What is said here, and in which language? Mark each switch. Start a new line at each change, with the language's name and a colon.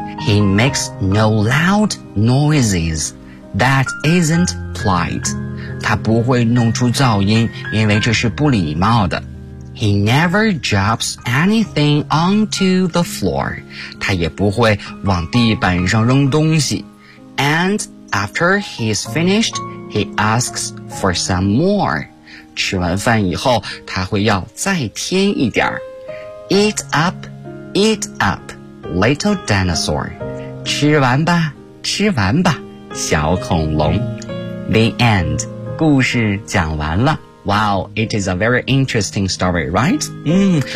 English: He makes no loud noises. That isn't polite.
Chinese: 他不会弄出噪音，因为这是不礼貌的。
English: He never drops anything onto the floor.
Chinese: 他也不会往地板上扔东西。
English: And after he's finished, he asks for some more.
Chinese: 吃完饭以后，他会要再添一点。
English: Eat up, little dinosaur.
Chinese: 吃完吧，吃完吧。小恐龙
English: The end
Chinese: 故事讲完了
English: Wow, it is a very interesting story, right?